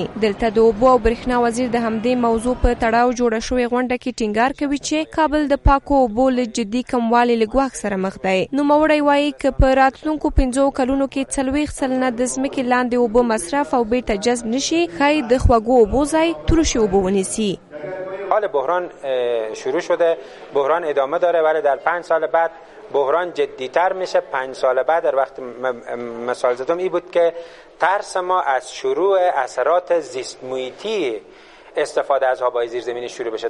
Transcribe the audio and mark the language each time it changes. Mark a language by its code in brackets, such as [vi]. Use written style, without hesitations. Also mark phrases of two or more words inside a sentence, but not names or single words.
[ps] دلته د اوبو او برېښنا وزیر د همدې موضوع په تړاو جوړه شوې غونډه کې ټینګار کوي چې کابل د پاکو اوبو له جدي کموالي له ګواښ مخ دی. نوموړی وایي که په راتلونکو 5 کلونو کې 40 سلنه د ځمکې لاندې اوبو مصرف او بیرته جذب نشي، ښایي د خوږو اوبو ځای ترشی اوبو ونیسي. [fa] حال بحران شروع شده، بحران ادامه داره، ولی در 5 سال بعد بحران جدیتر میشه. 5 سال بعد در وقت مثال زدم این بود که ترس ما از شروع اثرات زیست محیطی استفاده از آب‌های زیرزمینی شروع بشه.